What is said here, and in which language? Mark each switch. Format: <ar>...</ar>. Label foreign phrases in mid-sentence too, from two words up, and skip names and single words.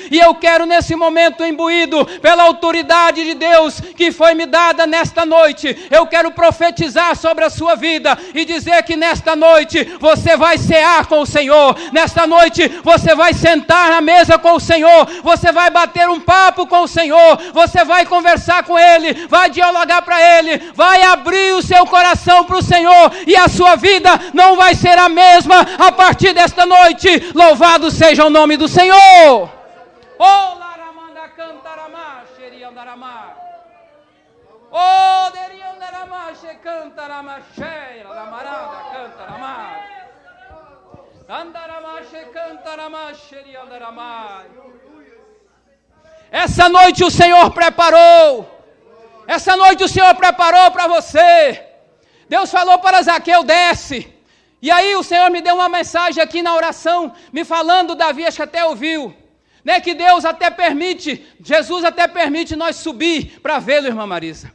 <pt>E eu quero nesse momento, imbuído pela autoridade de Deus que foi me dada nesta noite, eu quero profetizar sobre a sua vida e dizer que nesta noite você vai cear com o Senhor, nesta noite você vai sentar na mesa com o Senhor, você vai bater um papo com o Senhor, você vai conversar com Ele, vai dialogar para Ele, vai abrir o seu coração para o Senhor, e a sua vida não vai ser a mesma a partir desta noite. Louvado seja o nome do Senhor. Oh, laramanda cantarama, xeriandarama. Oh, deriandarama, xecantarama, xeira, lamaranda cantarama. Andarama, xecantarama, xeriandarama. Essa noite o Senhor preparou. Essa noite o Senhor preparou para você. Deus falou para Zaqueu, desce. E aí o Senhor me deu uma mensagem aqui na oração, me falando, Davi acho que até ouviu, né, que Deus até permite, Jesus até permite nós subir para vê-lo, irmã Marisa.</pt>